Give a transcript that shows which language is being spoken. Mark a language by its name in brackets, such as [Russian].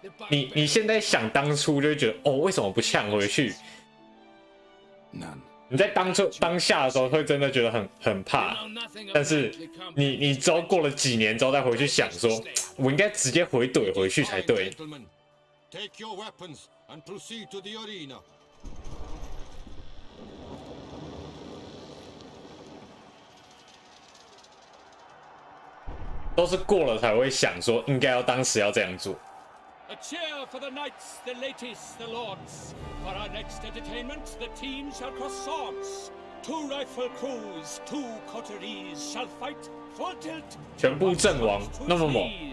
[Chinese] 你现在想当初就会觉得，哦，为什么不呛回去？你在当下的时候会真的觉得很怕，但是你之后过了几年之后再回去想说，我应该直接怼回去才对。 [English] Take your weapons and proceed to the arena. [Chinese] 都是过了才会想说，应该要当时要这样做。 [English] A cheer for the knights, the ladies, the lords. For our next entertainment, the team shall cross swords. 2 rifle crews, 2 coteries shall fight full tilt. [Chinese] 全部阵亡，那么猛。